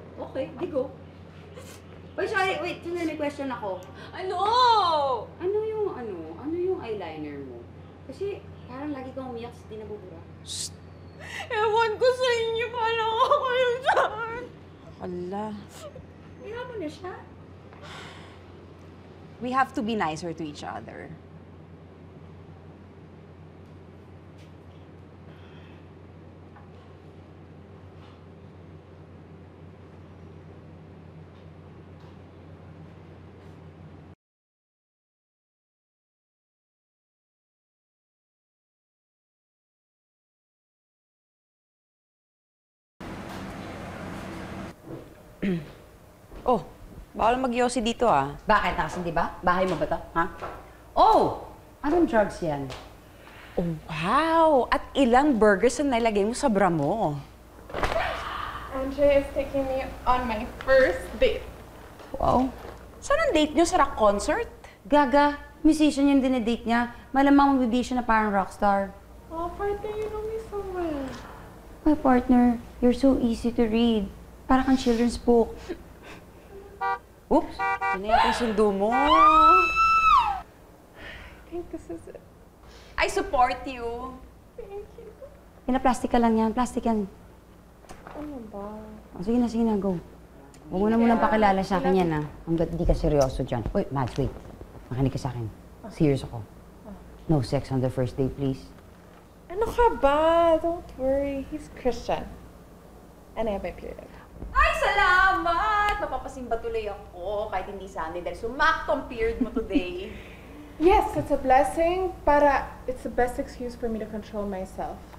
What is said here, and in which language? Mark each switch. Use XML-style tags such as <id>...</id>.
<tl>Okay, di go.</tl> <en>Wait, sorry,</en> <tl>may question ako. Ano? Ano yung eyeliner mo? Kasi parang lagi kang umiyak sa di nabubura. Ewan ko sa inyo, paano ako yung saan? Ala. Kaya mo na siya.</tl> <en>We have to be nicer to each other.</en> <tl>Bawal mag-yosi dito, Bakit? Nakasin, di ba? Bahay mo ba to? Ha? Oh! Anong drugs yan?</tl> <en>Oh, wow!</en> <tl>At ilang burgers ang nilagay mo sa bra mo?</tl> <en>Andre is taking me on my first date.</en> <tl>Wow. Saan ang date nyo? Sa rock concert? Gaga, musician yung dinedate niya. Malamang mabibi siya na parang rockstar.</tl> <en>Oh, partner, you know me so well. My partner, you're so easy to read.</en> <tl>Para kang children's book. Oops! Ano yata yung sundo mo?</tl> <en>I think this is it. I support you. Thank you.</en> <tl>Plastic ka lang yan. Plastic yan. Ano ba? Oh, sige na, go. Huwag mo na munang pakilala sa akin yan, hanggat di ka seryoso dyan. Wait, Mads, wait. Makinig ka sa akin. Serious ako.</tl> <en>No sex on the first date, please.</en> <tl>Ano ka ba?</tl> <en>Don't worry. He's Christian. And I have my period.</en> <tl>Ay, salamat! Mapapasimba tuloy ako kahit hindi Sunday dahil sumakto ang period mo today.</tl> <en>Yes, it's a blessing, para it's the best excuse for me to control myself.</en>